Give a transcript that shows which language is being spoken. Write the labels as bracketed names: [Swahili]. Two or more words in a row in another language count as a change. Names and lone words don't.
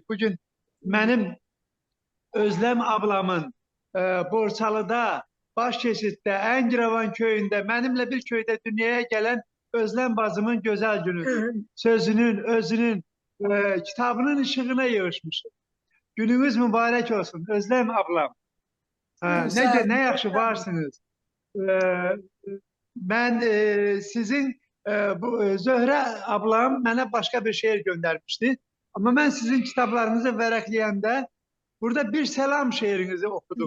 [Azerbaijani] Bugün mənim Özlem ablamın Borçalıda, Başkeşiddə, Əngirəvan köyündə, mənimlə bir köydə dünyaya gələn Özlem bacımın gözəl günüdür. Hə. Sözünün, özünün kitabının ışığına yığışmışıq. Gününüz mübarək olsun. Özlem ablam. Sağ olun. Ne yaxşı varsınız. [Turkish] Ben sizin [Azerbaijani] Zöhrə ablam mənə [Turkish] başka bir şeir göndermişti. Ama ben sizin kitaplarınızı vərəqləyəndə burada bir selam şeirinizi okudum.